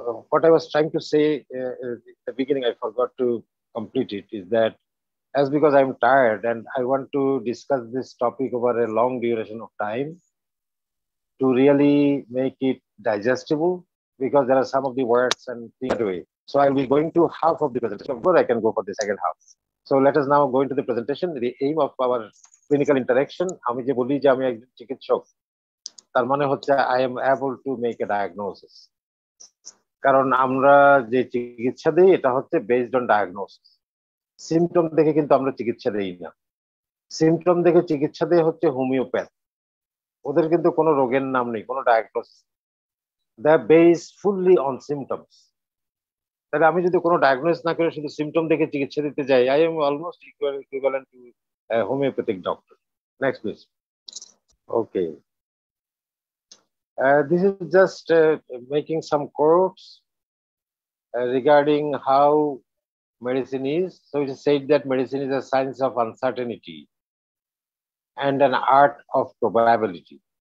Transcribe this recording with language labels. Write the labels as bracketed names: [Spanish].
[English] What I was trying to say at the beginning, I forgot to complete it, is that as because I'm tired and I want to discuss this topic over a long duration of time to really make it digestible, because there are some of the words and things that way. So I'll be going to half of the presentation before I can go for the second half. So let us now go into the presentation. The aim of our clinical interaction, [Bangla] আমি যে বলি যে আমি একজন চিকিৎসক, তার মানে হচ্ছে [English] I am able to make a diagnosis. [Bangla] কারণ আমরা যে চিকিৎসা দিই এটা হচ্ছে [English] based on diagnosis. [Bangla] সিমটম দেখে কিন্তু আমরা চিকিৎসা দেই না। সিমটম দেখে চিকিৎসা দেয় হচ্ছে হোমিওপ্যাথ। ওদের কিন্তু কোনো রোগের নাম নেই, কোনো diagnosis. [English] They are based fully on symptoms. [Bangla] তাহলে আমি যদি কোনো ডায়াগনোস না করে শুধু সিমটম দেখে চিকিৎসা দিতে যাই, [English] I am almost equivalent to a homeopathic doctor. Next, please. Okay. This is just making some quotes regarding how medicine is. So it is said that medicine is a science of uncertainty and an art of probability.